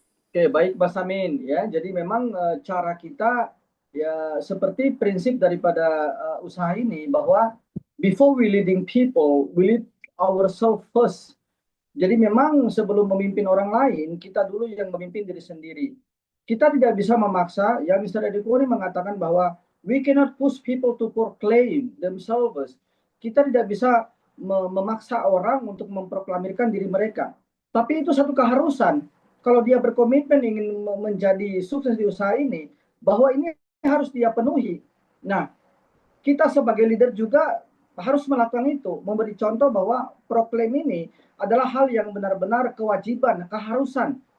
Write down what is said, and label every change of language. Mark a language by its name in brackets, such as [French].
[Indonesian] Oke, baik Mas Amin ya. Jadi memang cara kita ya seperti prinsip daripada usaha ini bahwa [English] before we leading people, we lead ourselves first. [Indonesian] Jadi memang sebelum memimpin orang lain, kita dulu yang memimpin diri sendiri. Kita tidak bisa memaksa, ya Mr. [English] Edi Kuri [Indonesian] mengatakan bahwa [English] we cannot push people to proclaim themselves. [Indonesian] Kita tidak bisa memaksa orang untuk memproklamirkan diri mereka. Tapi itu satu keharusan. Kalau dia berkomitmen ingin menjadi sukses di usaha ini, bahwa ini harus dia penuhi. Nah, kita sebagai leader juga harus melakukan itu, memberi contoh bahwa proklaim ini adalah hal yang benar-benar kewajiban, keharusan.